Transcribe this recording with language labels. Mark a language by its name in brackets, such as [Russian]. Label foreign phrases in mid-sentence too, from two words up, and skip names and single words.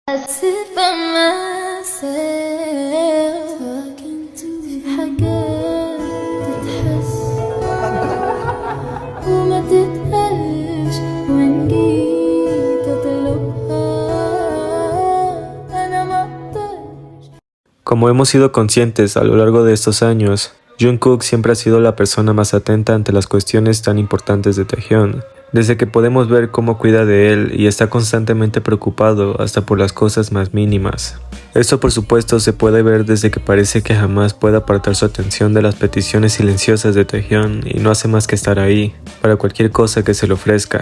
[English] sit by myself talking to [Arabic] حاجات تتحس وما تتقالش وإن جيت أطلبها أنا ما أقدرش. [Spanish] Como hemos sido conscientes a lo largo de estos años, Jungkook siempre ha sido la persona más atenta ante las cuestiones tan importantes de Taehyun. Desde que podemos ver cómo cuida de él y está constantemente preocupado hasta por las cosas más mínimas. Esto por supuesto se puede ver desde que parece que jamás puede apartar su atención de las peticiones silenciosas de Taehyun y no hace más que estar ahí, para cualquier cosa que se le ofrezca.